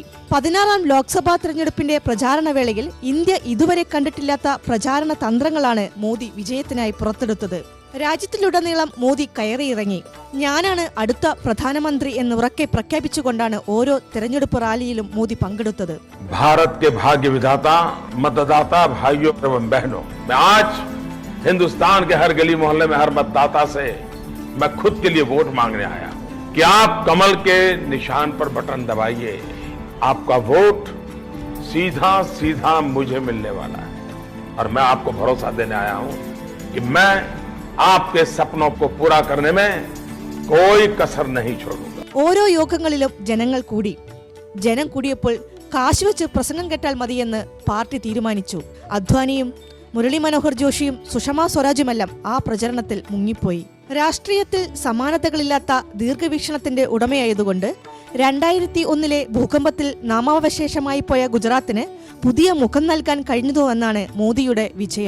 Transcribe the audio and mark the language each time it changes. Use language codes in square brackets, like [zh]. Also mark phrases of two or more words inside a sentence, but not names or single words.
[ml] 16ാം ലോക്സഭാ തെരഞ്ഞെടുപ്പിന്റെ പ്രചാരണ വേളയിൽ ഇന്ത്യ ഇതുവരെ കണ്ടിട്ടില്ലാത്ത പ്രചാരണ തന്ത്രങ്ങളാണ് മോദി വിജയത്തിനായി പുറത്തെടുത്തത്. രാജ്യത്തിലുടനീളം മോദി കയറിയിറങ്ങി. ഞാനാണ് അടുത്ത പ്രധാനമന്ത്രി എന്ന് ഉറക്കെ പ്രഖ്യാപിച്ചുകൊണ്ടാണ് ഓരോ തെരഞ്ഞെടുപ്പ് റാലിയിലും മോദി പങ്കെടുത്തത്. [hi] भारत के भाग्य विधाता मतदाता भाइयों एवं बहनों, मैं आज हिंदुस्तान के हर गली मोहल्ले में हर मतदाता से मैं खुद के लिए वोट मांगने आया हूं कि आप कमल के निशान पर बटन दबाइए. आपका वोट सीधा सीधा मुझे मिलने वाला है और मैं आपको भरोसा देने आया हूं कि मैं आपके सपनों को पूरा करने में कोई कसर नहीं छोड़ूंगा. [ml] ഓരോ യോഗങ്ങളിലും ജനങ്ങൾ കൂടി. ജനം കൂടിയപ്പോൾ കാശ് വെച്ച് പ്രസംഗം കേട്ടാൽ മതിയെന്ന് പാർട്ടി തീരുമാനിച്ചു. അദ്വാനിയും മുരളി മനോഹർ ജോഷിയും സുഷമ സ്വരാജുമെല്ലാം ആ പ്രചരണത്തിൽ മുങ്ങിപ്പോയി. രാഷ്ട്രീയത്തിൽ സമാനതകളില്ലാത്ത ദീർഘവീക്ഷണത്തിന്റെ ഉടമയായതുകൊണ്ട് 2001 ഭൂകമ്പത്തിൽ നാമാവശേഷമായി പോയ ഗുജറാത്തിന് പുതിയ മുഖം നൽകാൻ കഴിഞ്ഞതുവെന്നാണ് മോദിയുടെ വിജയം.